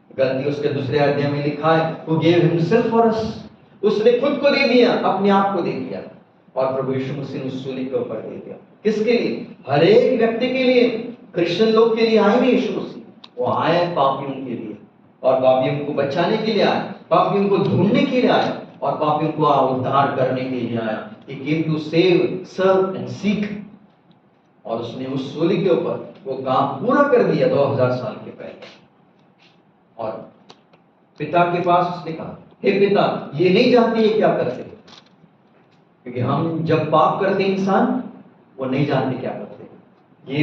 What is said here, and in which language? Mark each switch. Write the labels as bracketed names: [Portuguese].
[Hindi] गलती उसके दूसरे अध्याय में लिखा है, [English] who gave himself for us, [Hindi] उसने खुद को दे दिया, अपने आप को दे दिया। और प्रभु यीशु मसीह ने उस सूली के ऊपर दे दिया। किसके लिए? हर एक व्यक्ति के लिए। क्रिश्चियन लोग के लिए आए नहीं यीशु मसीह, वो आए पापियों के लिए, और पापियों को बचाने के लिए आए, पापियों को ढूंढने के लिए आए, और पापियों को उद्धार करने के लिए आया। [English] He came to save, serve and seek। [Hindi] और उसने उस सूली के ऊपर वो काम पूरा कर दिया 2000 साल के पहले। और पिता के पास उसने कहा, हे पिता, ये नहीं जानते ये क्या करते। क्योंकि हम जब पाप करते इंसान, वो नहीं जानते क्या करते।